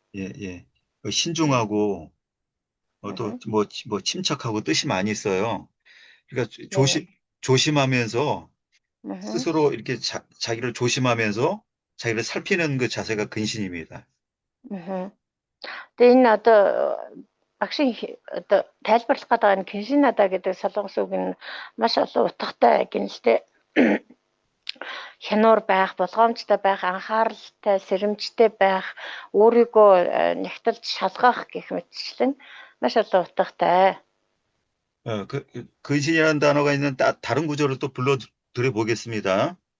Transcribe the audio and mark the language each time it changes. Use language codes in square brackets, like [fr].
[ko] 예. 신중하고 또 뭐 침착하고 뜻이 많이 있어요. 그러니까 조심하면서 스스로 이렇게 자기를 조심하면서 자기를 살피는 그 자세가 근신입니다. [mn] 근데 одоо багшийн одоо тайлбарлах гэдэг нь 근신하다 гэдэг солонгос үг нь маш олон утгатай гинэлтэй хянуур байх, болгоомжтой байх, анхааралтай, сэрэмжтэй байх, өөрийгөө нэгтэлж шалгах гэх мэтчлэн маш олон утгатай. [ko] 근신이라는 단어가 있는 다른 구절을 또 불러드려 보겠습니다.